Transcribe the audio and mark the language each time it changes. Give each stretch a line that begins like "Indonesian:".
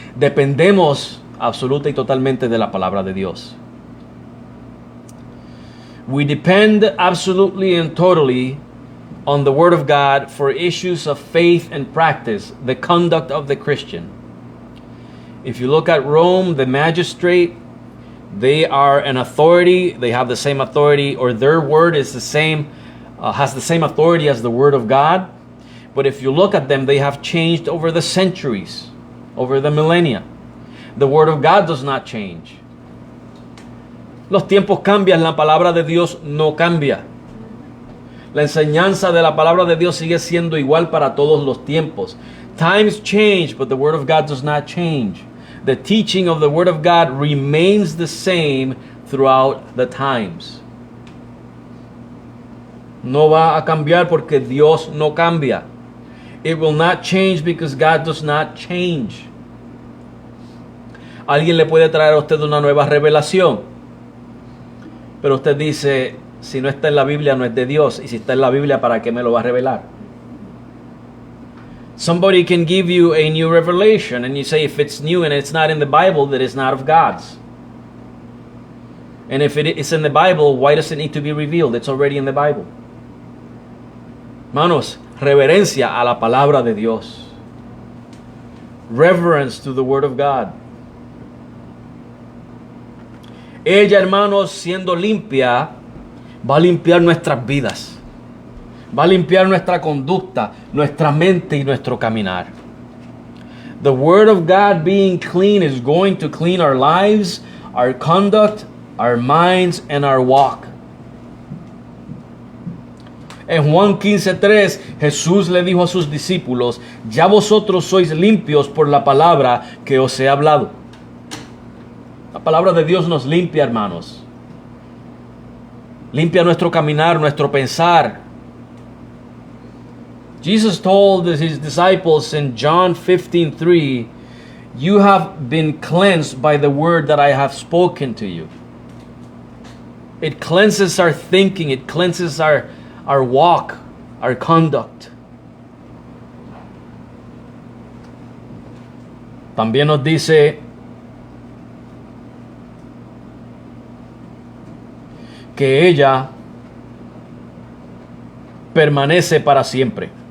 Spanish: Dependemos absoluta y totalmente de la palabra de Dios.
English: We depend absolutely and totally on the Word of God for issues of faith and practice, the conduct of the Christian. If you look at Rome, the magistrate, they are an authority. They have the same authority, or their word is the same, has the same authority as the Word of God. But if you look at them, they have changed over the centuries, over the millennia. The Word of God does not change.
Spanish: Los tiempos cambian, la palabra de Dios no cambia. La enseñanza de la palabra de Dios sigue siendo igual para todos los tiempos.
English: Times change, but the Word of God does not change. The teaching of the Word of God remains the same throughout the times.
Spanish: No va a cambiar porque Dios no cambia.
English: It will not change because God does not change.
Spanish: Alguien le puede traer a usted una nueva revelación, pero usted dice, si no está en la Biblia no es de Dios, y si está en la Biblia, ¿para qué me lo va a revelar?
English: Somebody can give you a new revelation and you say, if it's new and it's not in the Bible, that it's not of God's. And if it is in the Bible, why does it need to be revealed? It's already in the Bible.
Spanish: Hermanos, reverencia a la palabra de Dios.
English: Reverence to the Word of God.
Spanish: Ella, hermanos, siendo limpia, va a limpiar nuestras vidas. Va a limpiar nuestra conducta, nuestra mente y nuestro caminar.
English: The Word of God being clean is going to clean our lives, our conduct, our minds, and our walk.
Spanish: En Juan 15:3, Jesús le dijo a sus discípulos, ya vosotros sois limpios por la palabra que os he hablado. La palabra de Dios nos limpia, hermanos. Limpia nuestro caminar, nuestro pensar.
English: Jesus told his disciples in John 15:3, you have been cleansed by the word that I have spoken to you. It cleanses our thinking, it cleanses our walk, our conduct.
Spanish: También nos dice que ella permanece para siempre.